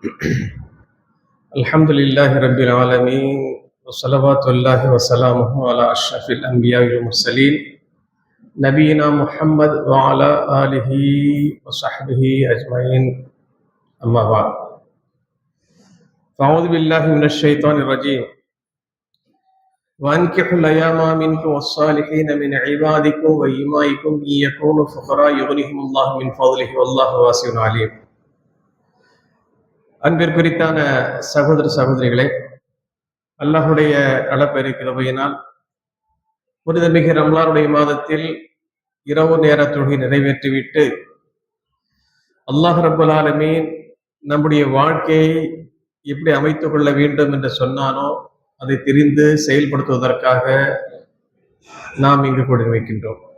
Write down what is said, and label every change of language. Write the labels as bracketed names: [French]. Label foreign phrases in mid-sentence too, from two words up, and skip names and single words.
[Arabic] الحمد لله رب العالمين وصلوات الله وسلامه على أشرف الأنبياء والمرسلين نبينا محمد وعلى آله وصحبه أجمعين أما بعد فأعوذ بالله من الشيطان الرجيم وأنكحوا الأيام منكم والصالحين من عبادكم وإمائكم إن يكونوا فقراء يغنيهم الله من فضله والله واسع عليم. [Tamil] அன்பிற்குரித்தான சகோதர சகோதரிகளே, அல்லாஹுடைய அளப்பெரு கிருபையினால் புனிதமிகு ரம்லானுடைய மாதத்தில் இரவு நேர தொழுகை நிறைவேற்றிவிட்டு [Arabic] الله رب العالمين [Tamil] நம்முடைய வாழ்க்கையை எப்படி அமைத்துக் கொள்ள வேண்டும் என்று சொன்னானோ அதை தெரிந்து செயல்படுத்துவதற்காக நாம் இங்கு கொண்டு வைக்கின்றோம்.